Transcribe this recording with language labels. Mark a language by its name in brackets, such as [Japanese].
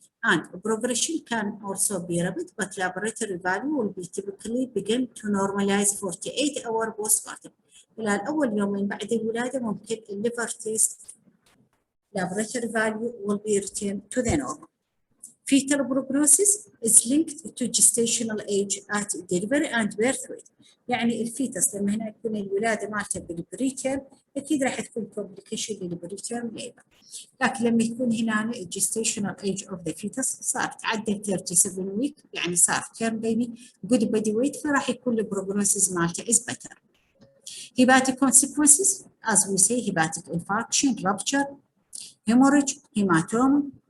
[English] And progression can also be rapid, but laboratory value will be typically begin to normalize 48 hours postpartum. [Arabic] خلال أول يومين بعد الولادة ممكن [English] liver test laboratory value will be returned to the normal. Fetal prognosis is linked to gestational age at delivery and birth weight. [Arabic] يعني الفيتس لما هنا تكون الولادة مالته بالبريتيرم أكيد راح تكون complication للبريتيرم labor. لكن لما يكون هنا [English] gestational age of the fetus [Arabic] صار تعدى 37 week، يعني صار [English] term baby good body weight، [Arabic] فراح يكون البروجنوسيس مالته [English] is better. Hepatic consequences, as we say, hepatic infarction, rupture, hemorrhage, hematoma.